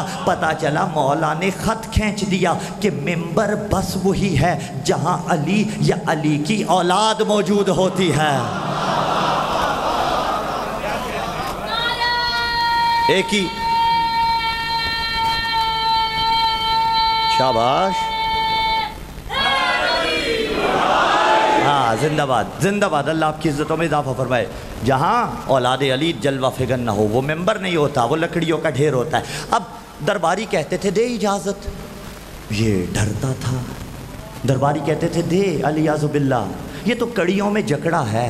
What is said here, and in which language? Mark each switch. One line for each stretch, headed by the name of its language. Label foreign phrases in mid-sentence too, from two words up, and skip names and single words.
Urdu: پتہ چلا مولا نے خط کھینچ دیا کہ منبر بس وہی ہے جہاں علی یا علی کی اولاد موجود ہوتی ہے. ایک ہی شاباش. زندہ باد زندہ باد، اللہ آپ کی عزتوں میں اضافہ فرمائے۔ جہاں اولاد علی جلوہ فگن نہ ہو، وہ ممبر نہیں ہوتا، وہ لکڑیوں کا ڈھیر ہوتا ہے۔ اب درباری کہتے تھے دے اجازت، یہ ڈرتا تھا۔ درباری کہتے تھے دے، علیاذ باللہ، یہ تو کڑیوں میں جکڑا ہے۔